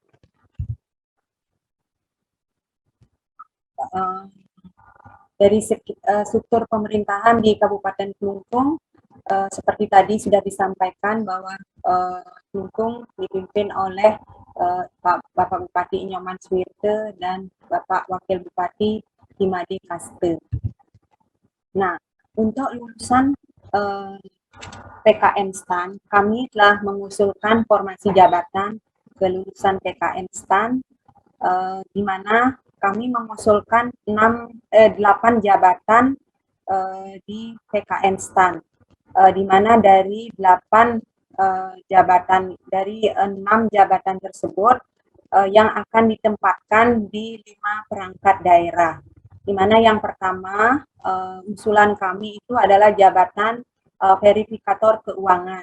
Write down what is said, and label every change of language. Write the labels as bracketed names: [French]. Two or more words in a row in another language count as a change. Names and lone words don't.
[Indonesian] Dari struktur pemerintahan di Kabupaten Kelungkung, seperti tadi sudah disampaikan bahwa Kelungkung dipimpin oleh Bapak Bupati Inyoman Suwirte dan Bapak Wakil Bupati Imade Kaste. Nah, untuk lulusan PKN STAN, kami telah mengusulkan formasi jabatan kelulusan PKN STAN, di mana kami mengusulkan 8 jabatan di PKN STAN, di mana dari 8 jabatan, dari 6 jabatan tersebut yang akan ditempatkan di 5 perangkat daerah, di mana yang pertama usulan kami itu adalah jabatan verifikator keuangan.